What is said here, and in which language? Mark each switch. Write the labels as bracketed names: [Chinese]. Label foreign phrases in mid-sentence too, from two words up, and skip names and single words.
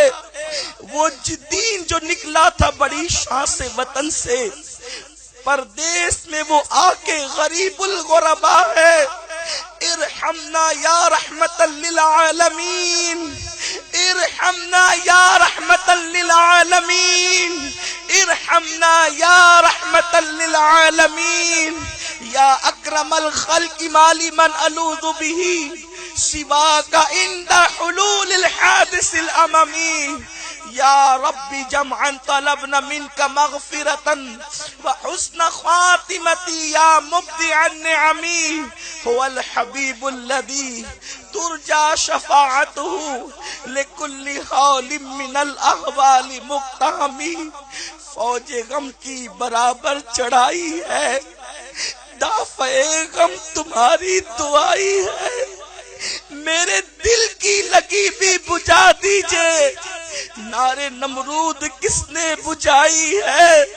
[Urdu] وہ دین جو نکلا تھا بڑی شان سے وطن سے، پردیس میں وہ آ کے [Arabic] غریب الغربا [Urdu] ہے۔ [Arabic] ارحمنا یا رحمت للعالمین، ارحمنا یا رحمت للعالمین، ارحمنا یا رحمت للعالمین، یا اکرم الخلق مالی من الوذ به سواک عند حلول الحادث الاممی۔ یا رب جمعا طلبنا منك مغفرة وحسن خاتمتی یا مبدع النعم۔ هو الحبیب الذی ترجى شفاعته لكل حال من الاحوال مقتحم۔ [Urdu] فوج غم کی برابر چڑھائی ہے، دافع غم تمہاری دعائی ہے۔ میرے دل کی لگی بھی بجھا دیجئے، نارے نمرود کس نے بجھائی ہے؟